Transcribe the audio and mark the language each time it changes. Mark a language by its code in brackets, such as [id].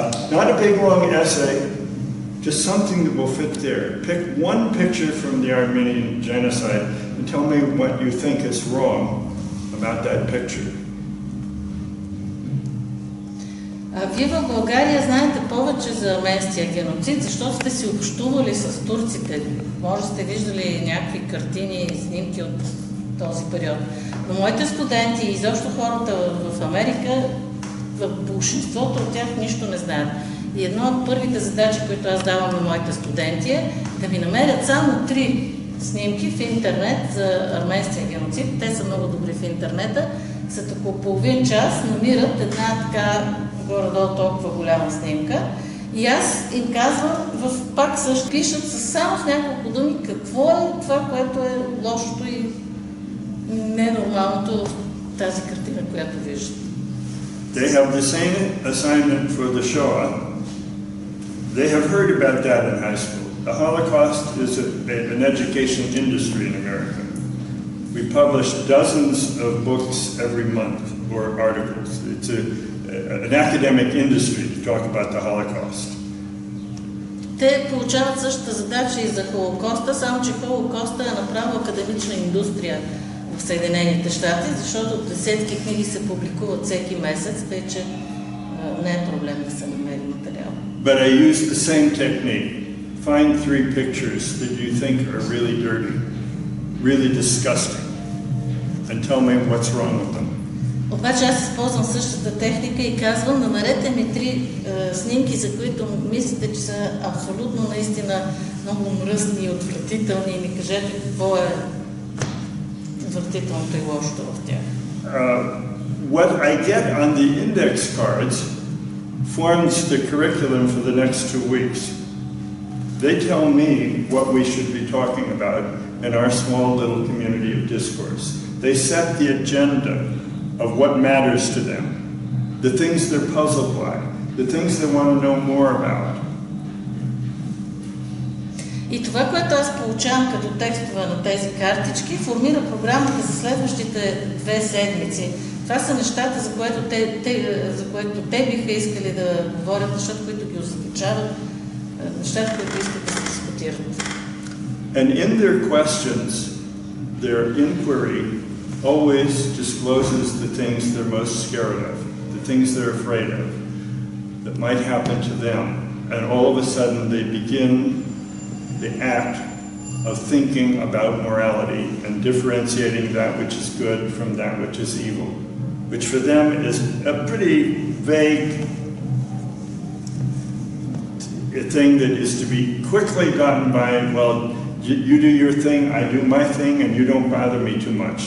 [en] Not a big long essay, just something that will fit there. Pick one picture from the Armenian genocide and tell me what you think is wrong about that picture. [bg] Вие в България знаете повече за арменския геноцид, защото сте си общували с турците. Може сте виждали някакви картини и снимки от този период. Но моите студенти и изобщо хората в Америка, в большинството от тях нищо не знаят. И едно от първите задачи, които аз давам на моите студенти е да ми намерят само 3 снимки в интернет за арменския геноцид. Те са много добри в интернета. След около половин час намират една така горе-долу толкова голяма снимка. И аз им казвам, пак също пишат само с няколко думи какво е това, което е лошото и ненормалното в тази картина, която виждат. [en] They have the same assignment for the Shoah. They have heard about that in high school. The Holocaust is an education industry in America. We publish dozens of books every month or articles. It's an academic industry to talk about the Holocaust. [bg] Те получават същата задача и за Холокоста, само че Холокоста е направо академична индустрия в Съединените щати, защото десетки книги се публикуват всеки месец, тъй че не е проблем да се намери материал. [en] But I use the same technique. Find 3 pictures that you think are really dirty, really disgusting, and tell me what's wrong with them. [bg] Обаче аз използвам същата техника и казвам, намерете ми 3 снимки, за които мислите, че са абсолютно наистина много мръсни и отвратителни и ми кажете какво е отвратителното и лошото в тях. [en] What I get on the index cards forms the curriculum for the next 2 weeks. They tell me what we should be talking about in our small little community of discourse. They set the agenda of what matters to them, the things they're puzzled by, the things they want to know more about. [bg] И това, което аз получавам като текстове на тези картички, формира програмата за следващите 2 седмици. Това са нещата, за което те биха искали да говорят, нещата, които ги озадачават, нещата, които искат да се дискутират. [en] And in their questions, their inquiry always discloses the things they're most scared of, the things they're afraid of, that might happen to them. And all of a sudden they begin the act of thinking about morality and differentiating that which is good from that which is evil, which for them is a pretty vague thing that is to be quickly gotten by, well, you do your thing, I do my thing, and you don't bother me too much.